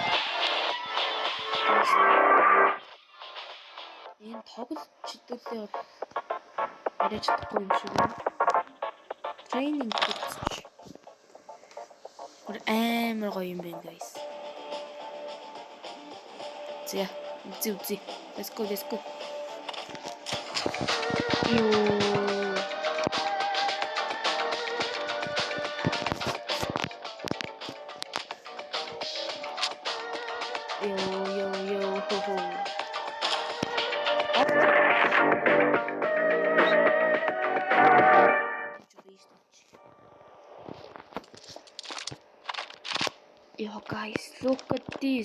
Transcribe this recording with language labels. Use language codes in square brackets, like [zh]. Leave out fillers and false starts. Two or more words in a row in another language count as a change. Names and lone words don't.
[mn] Энэ тоглолт чиглэлээ бол арай чадахгүй юм шиг байна. Тренинг гэж. Амар гоё юм байна, guys. За, үзье. [en] Let's go. Ёо. Хо. Yo guys, look at this.